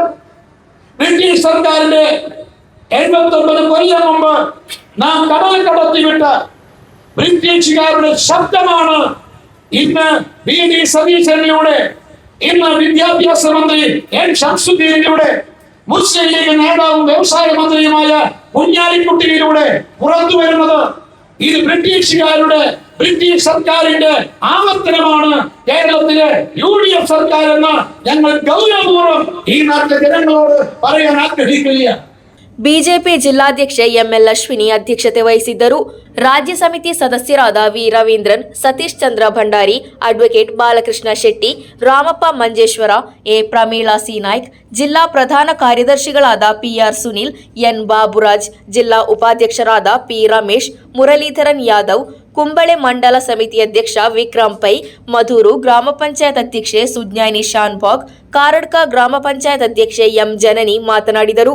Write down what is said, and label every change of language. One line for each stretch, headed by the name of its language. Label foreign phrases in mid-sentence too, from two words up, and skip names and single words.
Malayalam: ബ്രിട്ടീഷ് സർക്കാരിന്റെ 79 കൊല്ലം മുമ്പ് നാം കടൽ കടത്തിവിട്ട ബ്രിട്ടീഷുകാരുടെ ശബ്ദമാണ് ഇന്ന് VD സതീശനിലൂടെ, ഇന്ന് വിദ്യാഭ്യാസ മന്ത്രി N ഷംസുദ്ദീനിലൂടെ, മുസ്ലിം ലീഗ് നേതാവും വ്യവസായ മന്ത്രിയുമായ കുഞ്ഞാലിക്കുട്ടിയിലൂടെ പുറത്തു വരുന്നത്. ഇത് ബ്രിട്ടീഷ് സർക്കാരിന്റെ ആവർത്തനമാണ് കേരളത്തിലെ UDF സർക്കാർ എന്ന് ഞങ്ങൾ ഗൗരവപൂർവ്വം ഈ നാട്ടിലെ ജനങ്ങളോട് പറയാൻ ആഗ്രഹിക്കുകയാണ്.
Kannada: ಬಿಜೆಪಿ ಜಿಲ್ಲಾಧ್ಯಕ್ಷೆ ಎಂಎಲ್ ಅಶ್ವಿನಿ ಅಧ್ಯಕ್ಷತೆ ವಹಿಸಿದ್ದರು. ರಾಜ್ಯ ಸಮಿತಿ ಸದಸ್ಯರಾದ ವಿ ರವೀಂದ್ರನ್, ಸತೀಶ್ ಚಂದ್ರ ಭಂಡಾರಿ, ಅಡ್ವೊಕೇಟ್ ಬಾಲಕೃಷ್ಣ ಶೆಟ್ಟಿ, ರಾಮಪ್ಪ ಮಂಜೇಶ್ವರ, ಎ ಪ್ರಮೀಳಾ ಸಿ ನಾಯ್ಕ್, ಜಿಲ್ಲಾ ಪ್ರಧಾನ ಕಾರ್ಯದರ್ಶಿಗಳಾದ ಪಿಆರ್ ಸುನಿಲ್, ಎನ್ ಬಾಬುರಾಜ್, ಜಿಲ್ಲಾ ಉಪಾಧ್ಯಕ್ಷರಾದ ಪಿ ರಮೇಶ್, ಮುರಳೀಧರನ್ ಯಾದವ್, ಕುಂಬಳೆ ಮಂಡಲ ಸಮಿತಿ ಅಧ್ಯಕ್ಷ ವಿಕ್ರಮ್ ಪೈ, ಮಧೂರು ಗ್ರಾಮ ಪಂಚಾಯತ್ ಅಧ್ಯಕ್ಷೆ ಸುಜ್ಞಾನಿ ಶಾನ್ಭಾಗ್, ಕಾರಡ್ಕ ಗ್ರಾಮ ಪಂಚಾಯತ್ ಅಧ್ಯಕ್ಷೆ ಎಂ ಜನನಿ ಮಾತನಾಡಿದರು.